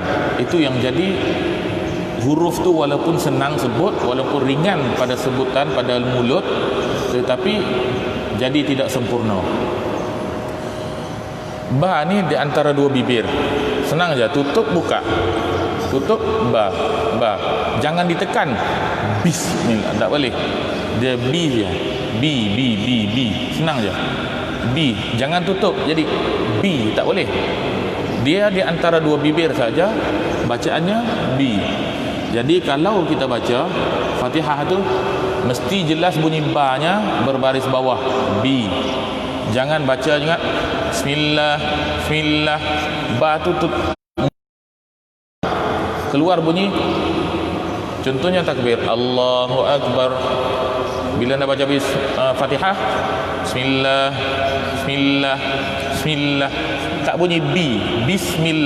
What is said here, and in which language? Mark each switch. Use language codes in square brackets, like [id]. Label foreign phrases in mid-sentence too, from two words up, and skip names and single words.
[ms] Itu yang jadi huruf tu walaupun senang sebut, walaupun ringan pada sebutan, pada mulut, tetapi jadi tidak sempurna. Ba ni di antara dua bibir. Senang aja, tutup buka. Tutup ba, ba. Jangan ditekan. Bismillah, tak boleh. Dia bi je. Bi. Senang aja. Bi, jangan tutup. Jadi bi, tak boleh. Dia di antara dua bibir saja, bacaannya bi. Jadi kalau kita baca Fatihah tu mesti jelas bunyi ba-nya berbaris bawah, bi. Jangan baca juga bismillah, bismillah, ba tu keluar bunyi. Contohnya takbir, [ar] Allahu Akbar. [ms] Bila nak baca Fatihah, bismillah, bismillah, bismillah, tak bunyi bi, bismillah.